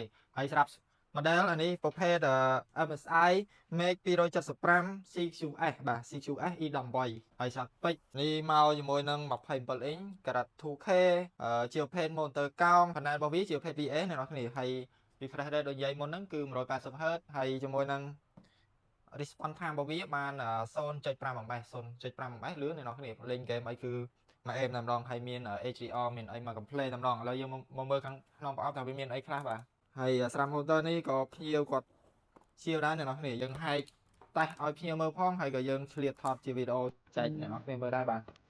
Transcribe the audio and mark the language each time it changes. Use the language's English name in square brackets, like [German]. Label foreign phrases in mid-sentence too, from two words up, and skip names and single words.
[Khmer] ហើយស្រាប់ model អានេះប្រភេទ MSI Make 275 CQS បាទ CQS E18 ហើយស្រាប់ពេចនេះមកជាមួយនឹង27 inch ការ៉ាត់ 2K ជាប្រភេទ monitor កោង panel របស់វាជាប្រភេទ VA អ្នកនរគ្នាហើយ [English] refresh rate [Khmer] ដូចនិយាយមុនហ្នឹងគឺ180 Hz ហើយជាមួយនឹង [English] response time [Khmer] របស់វាបាន0.5 ms 0.5 ms លឿនអ្នកនរគ្នាលេងហ្គេមអីគឺមកអេមតែម្ដងហើយមាន HDR មានអីមក complete តែម្ដងឥឡូវយើងមកមើលខាងក្នុងប្រអប់ថាវាមានអីខ្លះបាទហើយស្រាប់ motor នេះក៏ភ្ញៀវគាត់ជាវដែរអ្នកនរគ្នាយើងហែកតេស្តឲ្យភ្ញៀវមើលផងហើយក៏យើងឆ្លៀតថតជាវីដេអូចែកអ្នកនរគ្នាមើលដែរបាទ